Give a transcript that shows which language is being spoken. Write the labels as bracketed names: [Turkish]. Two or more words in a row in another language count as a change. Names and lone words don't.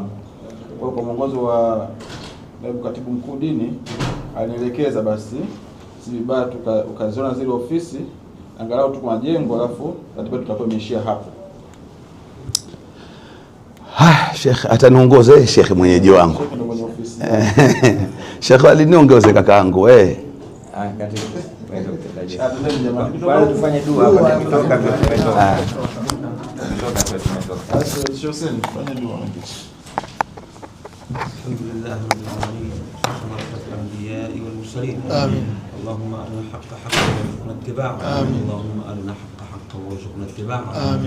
[Swahili] Kwa mwongozo wa Naibu Katibu Mkuu Dini alinielekeza basi si vibaya ukaziona zile ofisi angalau tu kwa jengo, alafu ratiba tutakuwa imeishia hapo. Sheikh ataniongoze, Sheikh mwenyeji wangu. Sheikh aliniongoze kakaangu tufanye dua hapa tukitoka tumetoka. [Arabic] الحمد لله رب العالمين وصلاة الأنبياء والمرسلين. آمين. اللهم أرنا الحق حقا وارزقنا اتباعه. آمين. اللهم أرنا الحق حقا وارزقنا اتباعه. آمين.